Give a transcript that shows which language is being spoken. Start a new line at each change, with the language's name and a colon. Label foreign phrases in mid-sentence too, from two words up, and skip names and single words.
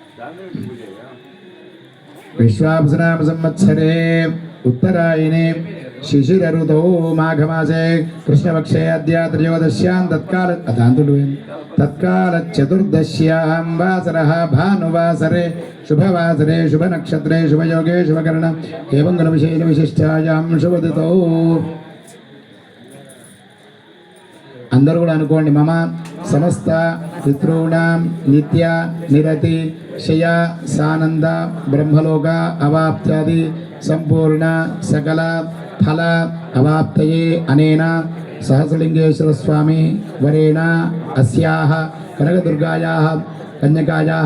Sanskrit: विश्वावसुनाम संवत्सरे उत्तरायणे शिशिरऋतौ माघमासे कृष्णपक्षे अद्य त्रयोदश्यां तत्कालचतुर्दश्यां वासरः भानुवासरे शुभवासरे शुभनक्षत्रे शुभयोगे शुभकर्ण एवं गुणविशेष विशिष्टायां शुभदितौ
Telugu: అందరూ కూడా అనుకోండి
Sanskrit: మమ సమస్త పితॄణాం నిత్య నిరతి శయ సానంద బ్రహ్మలోక అవాప్త్యాది సంపూర్ణ సకల ఫల అవాప్తయే అనేన సహస్రలింగేశ్వర స్వామి వరేణ అస్యాః కనకదుర్గాయాः కన్యకాయాः